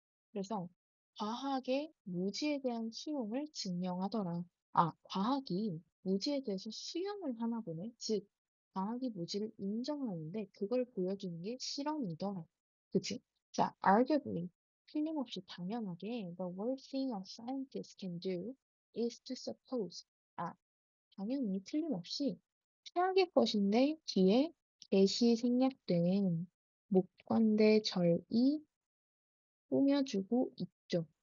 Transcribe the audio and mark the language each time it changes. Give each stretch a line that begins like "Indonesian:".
Korean: 그래서 과학의 무지에 대한 수용을 증명하더라. 아, 과학이 무지에 대해서 수용을 하나 보네. 즉, 과학이 무지를 인정하는데 그걸 보여주는 게 실험이더라. 그치?
English: 자, arguably,
Korean: 틀림없이 당연하게
English: the worst thing a scientist can do is to suppose.
Korean: 아, 당연히 틀림없이 최악의 것인데 뒤에 개시 생략된 목관대 절이 꾸며주고 있죠.